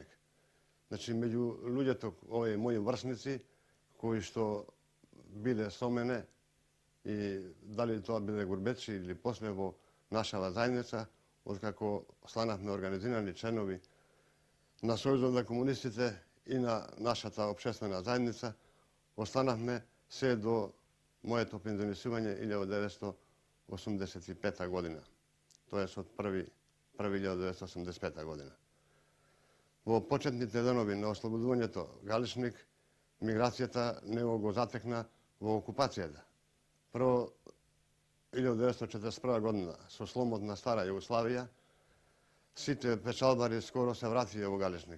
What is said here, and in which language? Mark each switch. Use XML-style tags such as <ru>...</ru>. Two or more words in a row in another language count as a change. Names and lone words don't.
<mk>Значи меѓу луѓето, овие мои врсници кои што биле со мене и дали тоа биле гурбетчи или после во нашава заедница, откако станавме организирани членови на Сојузот на комунистите и на нашата општествена заедница, останавме се до моето пензионисување 1985 година.</mk> <sr>to jest od 1985. godina.</sr> <mk>Во почетните денови на ослободувањето Галичник, миграцијата него го затекна во окупацијата. Прво, 1941 година, со сломот на Стара Југославија, сите печалбари скоро се вратија во Галичник.</mk>